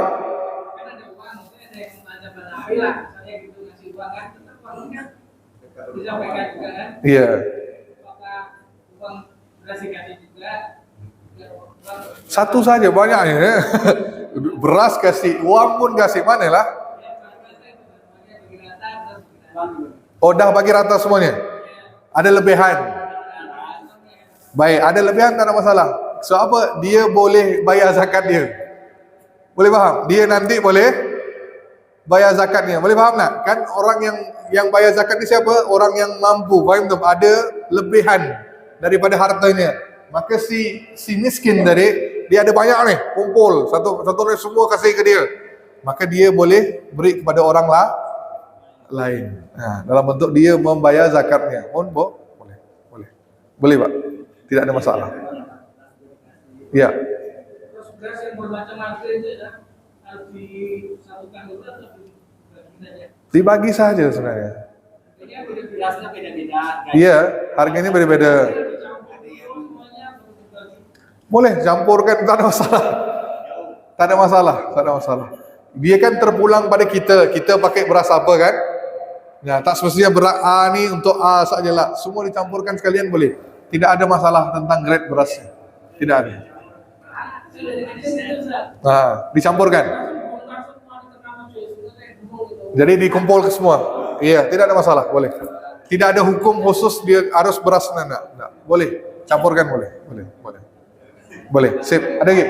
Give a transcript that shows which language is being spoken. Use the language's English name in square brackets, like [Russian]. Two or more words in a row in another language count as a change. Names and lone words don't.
[Indonesian] Kan ada uang, mungkin ada yang ada berlari lah, misalnya gitu ngasih uang kan, tetap uang kan disampaikan juga kan. Iya. Apakah uang beras dikasih juga? Satu saja banyaknya. [Malay] Beras kasih, uang pun kasih, mana lah? Oh dah bagi rata semuanya. Ada lebihan. Baik, ada lebihan tak ada masalah. So apa? Dia boleh bayar zakat dia. Boleh faham? Dia nanti boleh bayar zakatnya. Boleh faham tak? Kan orang yang bayar zakat ni siapa? Orang yang mampu. Faham tak? Ada lebihan daripada hartanya. Maka si miskin tadi, dia ada banyak ni, kumpul satu ni semua kasih ke dia. Maka dia boleh beri kepada orang lain. Dalam bentuk dia membayar zakatnya. Boleh Pak. Tidak ada masalah. Ya. [Indonesian] Terus beras yang bermacam-macam itu harus disatukan dulu atau dibagi saja? Dibagi saja sebenarnya. Artinya berasnya beda-beda. Iya, harganya beda-beda. [Malay] Boleh campurkan, tak ada masalah. Tak ada masalah. Dia kan terpulang pada kita pakai beras apa kan? Ya, tak semestinya beras A ni untuk A sajalah. Semua dicampurkan sekalian boleh. Tidak ada masalah tentang grade berasnya. Tidak ada. Dicampurkan. Jadi dikumpul ke semua. Iya, tidak ada masalah, boleh. Tidak ada hukum khusus dia harus beras enggak. Boleh. Campurkan boleh. Boleh. Sip. Ada lagi?